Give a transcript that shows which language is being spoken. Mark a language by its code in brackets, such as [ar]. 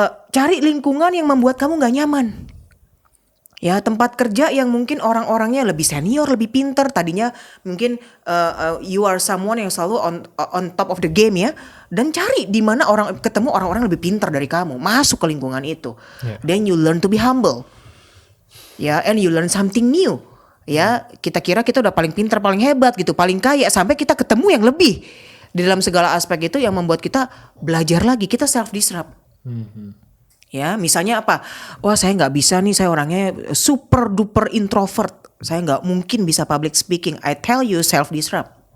[id] Cari lingkungan yang membuat kamu gak nyaman. Ya, tempat kerja yang mungkin orang-orangnya lebih senior, lebih pinter. Tadinya mungkin [en] you are someone [id] yang selalu [en] on top of the game [id] ya. Dan cari di mana ketemu orang-orang lebih pinter dari kamu. Masuk ke lingkungan itu. [en] Then you learn to be humble. Ya, and you learn something new. [id] Ya, kita kira kita udah paling pinter, paling hebat gitu, paling kaya. Sampai kita ketemu yang lebih. Di dalam segala aspek itu yang membuat kita belajar lagi, kita self disrupt. Ya, misalnya apa? Wah, saya nggak bisa nih, saya orangnya super duper introvert. Saya nggak mungkin bisa public speaking. [en] I tell you, self disrupt.